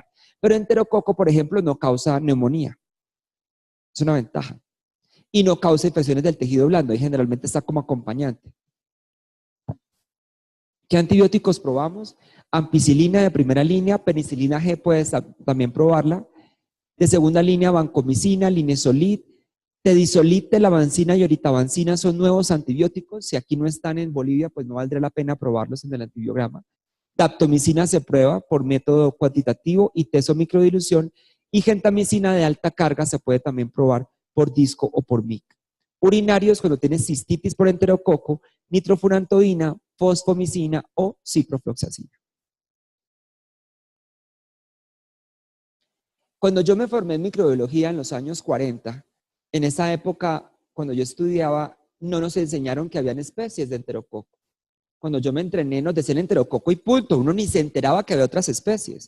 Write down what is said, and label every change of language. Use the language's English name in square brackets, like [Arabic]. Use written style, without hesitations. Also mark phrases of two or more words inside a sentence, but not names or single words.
[Spanish] Pero enterococo, por ejemplo, no causa neumonía. Es una ventaja. Y no causa infecciones del tejido blando, y generalmente está como acompañante. ¿Qué antibióticos probamos? Ampicilina de primera línea, penicilina G puedes también probarla. De segunda línea, vancomicina, linezolid, tedizolid, telavancina y oritavancina son nuevos antibióticos. Si aquí no están en Bolivia, pues no valdría la pena probarlos en el antibiograma. Daptomicina se prueba por método cuantitativo y tesomicrodilución, y gentamicina de alta carga se puede también probar por disco o por MIC. Urinarios, cuando tienes cistitis por enterococo, nitrofurantoína, fosfomicina o ciprofloxacina. Cuando yo me formé en microbiología en los años 40, en esa época, cuando yo estudiaba, no nos enseñaron que habían especies de enterococo. Cuando yo me entrené, nos decían enterococo y punto. Uno ni se enteraba que había otras especies.